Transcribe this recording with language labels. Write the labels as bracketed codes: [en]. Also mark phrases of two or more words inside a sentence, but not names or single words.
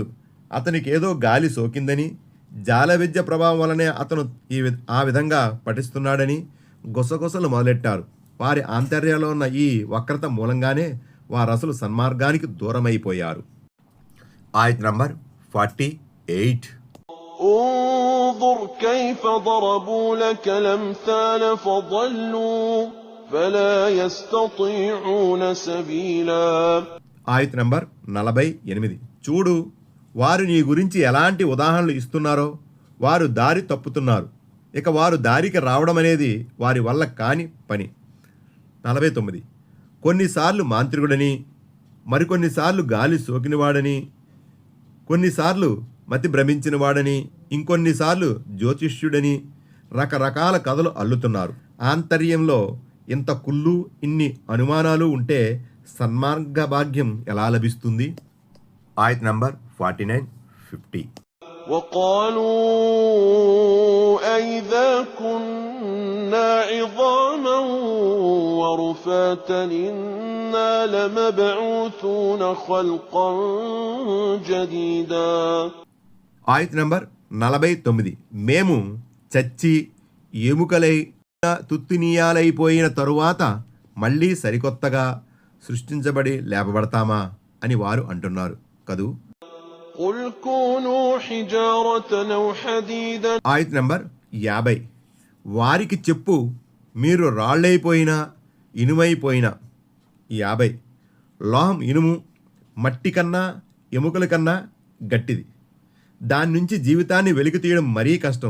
[te] అతనికి ఏదో గాలి సోకిందని, జాల విద్య ప్రభావం వలనే అతను ఆ విధంగా పఠిస్తున్నాడని గుసగుసలు మొదలెట్టారు. వారి ఆంతర్యంలో ఉన్న ఈ వక్రత మూలంగానే వారు అసలు సన్మార్గానికి దూరమైపోయారు. ఆయత్ నంబర్ 48. [ar] انظر كيف ضربوا لك الأمثال فضلوا فلا يستطيعون سبيلا. [te] ఆయత్ నంబర్ 48. చూడు, వారు నీ గురించి ఎలాంటి ఉదాహరణలు ఇస్తున్నారో వారు దారి తప్పుతున్నారు. ఇక వారు దారికి రావడం అనేది వారి వల్ల కాని పని. 49. కొన్నిసార్లు మాంత్రికుడని, మరికొన్నిసార్లు గాలి సోకినవాడని, కొన్నిసార్లు మతి భ్రమించినవాడని, ఇంకొన్నిసార్లు జ్యోతిష్యుడని రకరకాల కథలు అల్లుతున్నారు. ఆంతర్యంలో ఇంత కుళ్ళు, ఇన్ని అనుమానాలు ఉంటే సన్మార్గ భాగ్యం ఎలా లభిస్తుంది? ఆయత్ నంబర్ 49, 50. [ar] وقالوا أئذا كنا عظاما ورفاتا إنا لمبعوثون خلقا جديدا. [te] ఆయత్ నంబర్ 49. మేము చచ్చి ఎముకలై తుత్తునీయాలైపోయిన తరువాత మళ్ళీ సరికొత్తగా సృష్టించబడి లేపబడతామా అని వారు అంటున్నారు కదూ. [ar] قل كونوا حجارة أو حديدا. [te] ఆయత్ నంబర్ 50. వారికి చెప్పు, మీరు రాళ్ళైపోయినా ఇనుమైపోయినా. 50. లోహం ఇనుము, మట్టి కన్నా ఎముకల కన్నా గట్టిది. దాని నుంచి జీవితాన్ని వెలికి తీయడం మరీ కష్టం.